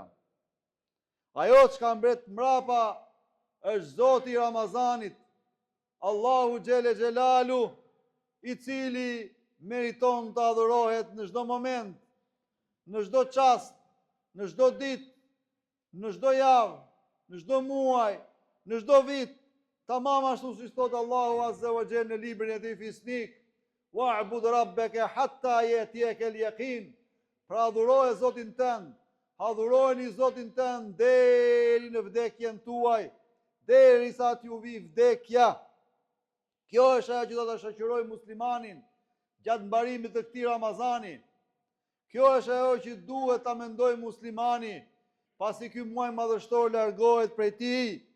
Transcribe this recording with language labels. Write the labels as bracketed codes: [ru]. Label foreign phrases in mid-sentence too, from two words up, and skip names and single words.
[sq] Ajo çka mbet mbrapa është Zoti i Ramazanit, Allahu [ar] جل جلاله, [sq] i cili meriton të adhurohet në çdo moment, në çdo çast, në çdo ditë, në çdo javë, në çdo muaj, në çdo vit, tamam ashtu siç thot Allahu [ar] عز وجل [sq] në librin e tij Fisnik, [ar] واعبد ربك حتى يأتيك اليقين. [sq] Pra adhuroje Zotin tënd, adhurojeni Zotin tënd deri në vdekjen tuaj, derisa t'ju vi vdekja. Kjo është ajo që do ta shoqëroj muslimanin gjatë mbarimit të këtij Ramazani. Kjo është ajo që duhet ta mendoj muslimani pasi ky muaj madhështor largohet prej tij.